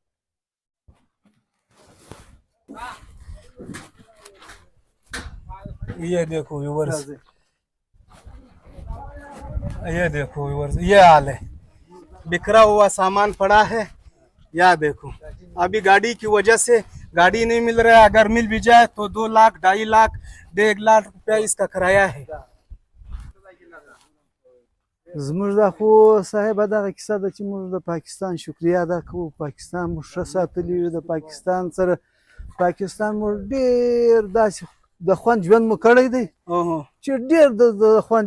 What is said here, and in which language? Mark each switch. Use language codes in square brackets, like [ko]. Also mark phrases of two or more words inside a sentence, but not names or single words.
[ur] یہ دیکھو ویورز، یہ دیکھو ویورز، یہ حال ہے، بکھرا ہوا سامان پڑا ہے. یا دیکھو ابھی گاڑی کی وجہ سے گاڑی نہیں مل رہا ہے، اگر مل بھی جائے تو 2 لاکھ 2.5 لاکھ 1.5 لاکھ روپیہ اس کا کرایہ ہے. [ps] زموږ دا خو صاحب دغه کیسه ده چې موږ د پاکستان شکریا ادا کوو. پاکستان موږ ښه ساتلی یو، د پاکستان سره پاکستان موږ ډېر داسې د خوند ژوند مو کړی دی چې ډېر د خوند